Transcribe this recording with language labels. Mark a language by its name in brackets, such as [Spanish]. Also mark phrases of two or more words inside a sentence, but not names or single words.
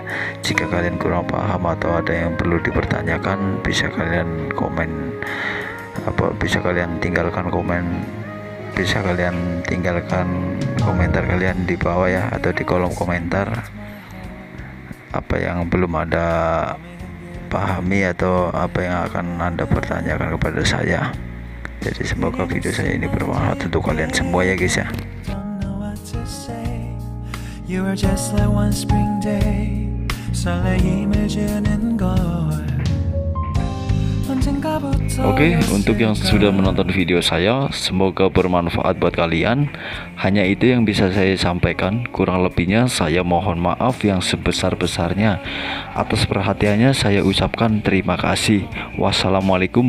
[Indonesian] Jika kalian kurang paham atau ada yang perlu dipertanyakan, bisa kalian komen, bisa kalian tinggalkan komentar kalian di bawah ya, atau di kolom komentar apa yang belum ada pahami atau apa yang akan Anda pertanyakan kepada saya. Jadi semoga video saya ini bermanfaat untuk kalian semua ya guys ya. [English] You are just like one spring day [Korean] 설레임을 주는 걸. [Indonesian] Oke, untuk yang sudah menonton video saya, semoga bermanfaat buat kalian. Hanya itu yang bisa saya sampaikan. Kurang lebihnya saya mohon maaf yang sebesar-besarnya. Atas perhatiannya saya ucapkan terima kasih.